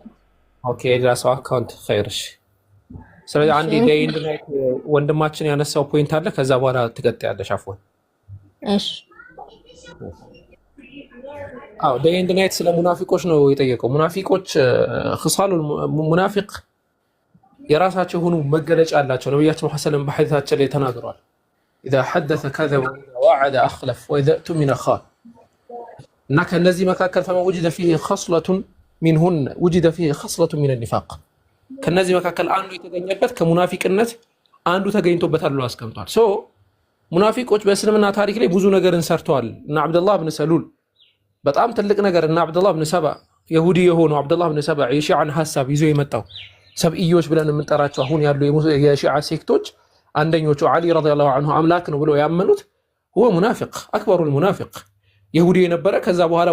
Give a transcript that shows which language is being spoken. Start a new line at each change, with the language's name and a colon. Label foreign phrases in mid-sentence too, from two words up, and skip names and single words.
Amharic: ኦኬ የሌላ ሰው አካውንት ኸይርሽ። ስለዚህ አንዴ ዴይ ኢንድ ናይት ወንድማችን ያነሳው ፖይንት አለ፣ ከዛ በኋላ ትቀጥያለሽ። አፍወን እሺ አዎ ዴይ ኤንድ ናይት ስለ ሙናፊቆች ነው የጠየቀው። ሙናፊቆች
Arabic: خصال المنافق
Amharic: የራሳቸው ሆኑ መገለጫ አላቸው። ነብያችን መሐመድ
Arabic: صلى الله عليه وسلم
Amharic: በሐዲታቸው ላይ ተናግረዋል።
Arabic: إذا حدث كذب وإذا وعد أخلف وإذا اؤتمن خان
Amharic: እና ከነዚህ መካከል
Arabic: فما وجد فيه خصلة منهن وجد فيه خصلة من النفاق
Amharic: ከነዚህ መካከል አንዱ የተገኘበት ከሙናፊቅነት አንዱ ተገኝቶበታል ብሎ አስቀምጧል። ሶ ሙናፊቆች በእስልምና ታሪክ ላይ ብዙ ነገርን ሰርተዋል። እና አብዱላህ ብን ሰሉል በጣም ትልቅ ነገር እና አብዱላህ ብን ሰባ ይሁዲ የሆነው አብዱላህ ብን ሰባ የሺዓን ሐሳብ ይዞ የመጣው ሰብኢዮች ብለን የምንጠራቸው አሁን ያሉ የሺዓ ሴክቶች አንደኞቹ አሊ
Arabic: رضي الله عنه
Amharic: አምላክ ነው ብለው ያመኑት هو ሙናፊቅ
Arabic: أكبر المنافق
Amharic: ይሁዲ የነበረ ከዛ በኋላ